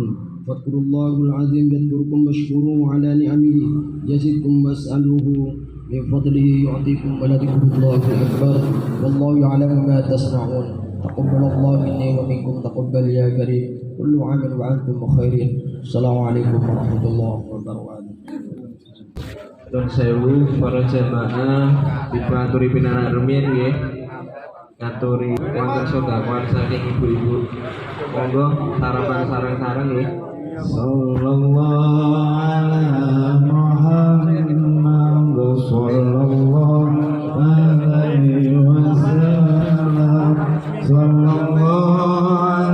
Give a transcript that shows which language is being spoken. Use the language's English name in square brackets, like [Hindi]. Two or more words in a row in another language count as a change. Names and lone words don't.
[Arabic] فاذكروا الله العظيم يذكركم واشكروه على نعمه يزدكم واسألوه من فضله يعطيكم ولذكر الله أكبر والله يعلم ما تصنعون. تقبل الله مني ومنكم تقبل يا كريم. كل عام وأنتم بخير. السلام عليكم ورحمة الله وبركاته. [Javanese] Don sewu para jamaah dipangaturi pinarak rumiyin nggih. Ngaturi wonten sedekah saking ibu-ibu. Monggo sarapan sareng-sareng nggih. [Arabic] صلى الله على محمد صلى الله عليه وسلم. Sallallahu